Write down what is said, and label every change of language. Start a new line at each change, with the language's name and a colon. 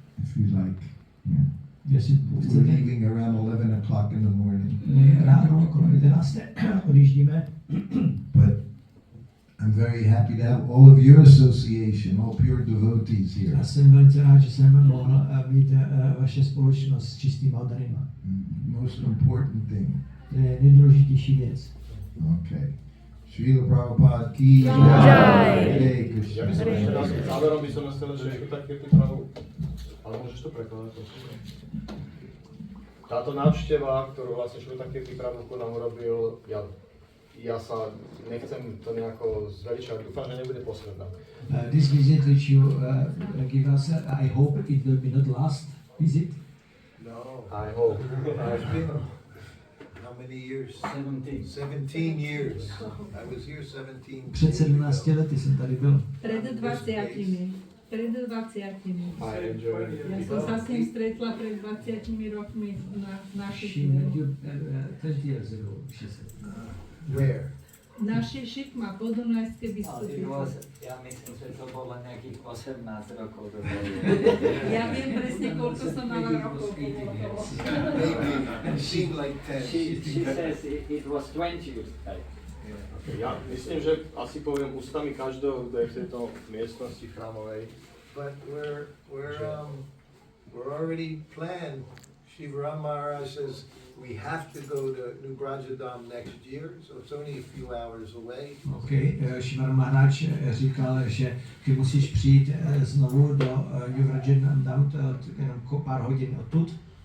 English: If you like. Yeah.
Czech: Jestli
English: We're
Czech: chcete.
English: leaving around 11 o'clock in the morning.
Czech: My ráno kolem 11. odjíždíme.
English: But I'm very happy to have all of your association, all pure devotees here.
Czech: Já jsem velice rád, že jsem mohl mít vaše společnost s čistýma darima.
English: Most important thing.
Czech: To je nejdůležitější věc.
English: Okay. Srila Prabhupada ki jai. Hare Krishna.
Slovak: Ja by som ešte raz, záverom by som chcel, že SRUTAKIRTI Prabhu, ale môžeš to prekladať, prosím. Táto návšteva, ktorú vlastne SRUTAKIRTI Prabhu nám urobil, ja sa nechcem to nejako zveličovať, dúfam, že nebude posledná.
English: This visit which you give us, I hope it will be not last visit. No. I hope. It's been how many years? 17 years. I was here 17
Czech: Před 17 lety jsem tady byl.
Slovak: Pred 20. Pred 20.
English: I enjoy it.
Slovak: Ja som sa s ním stretla pred 20 rokmi na našich
English: She met you 20 years ago, she said. Where?
Slovak: Naše šikma, podunajské biskupy. Ja myslím, že to bolo nejakých 18 rokov. Ja viem presne, koľko som mala rokov.
English: Maybe it seemed like 10. She says it was 20 years back.
Slovak: Ja myslím, že asi poviem ústami každého, kto je v tejto miestnosti chrámovej.
English: But we're already planned. Shivaram Maharaj says we have to go to New Brajadam next year, so it's only a few hours away.
Czech: Okay, Shivar Maharaj říkal, že ty musíš přijít znovu do New Brajadam, jenom pár hodin odtud.